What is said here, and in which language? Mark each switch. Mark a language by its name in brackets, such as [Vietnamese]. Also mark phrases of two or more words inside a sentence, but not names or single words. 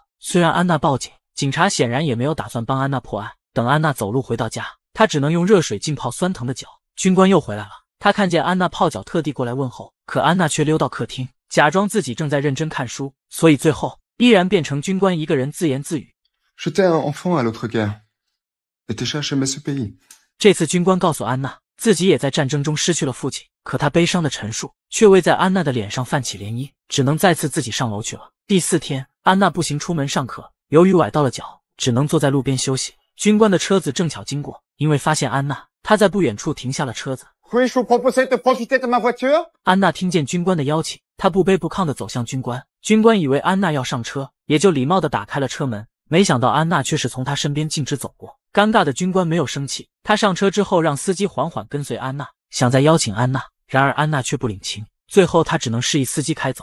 [Chinese] 虽然安娜报警，警察显然也没有打算帮安娜破案。等安娜走路回到家，她只能用热水浸泡酸疼的脚。军官又回来了，他看见安娜泡脚，特地过来问候，可安娜却溜到客厅，假装自己正在认真看书，所以最后依然变成军官一个人自言自语。 [French] J'étais un enfant à l'autre guerre. Et déjà j'aimais ce pays. [Chinese] 这次军官告诉安娜，自己也在战争中失去了父亲，可他悲伤的陈述却未在安娜的脸上泛起涟漪，只能再次自己上楼去了。第4天，安娜步行出门上课，由于崴到了脚，只能坐在路边休息。军官的车子正巧经过，因为发现安娜，他在不远处停下了车子。 [French] Puis-je vous proposer de profiter de ma voiture? [Chinese] 安娜听见军官的邀请，她不卑不亢地走向军官。军官以为安娜要上车，也就礼貌地打开了车门，没想到安娜却是从他身边径直走过。尴尬的军官没有生气，他上车之后让司机缓缓跟随安娜，想再邀请安娜，然而安娜却不领情，最后他只能示意司机开走。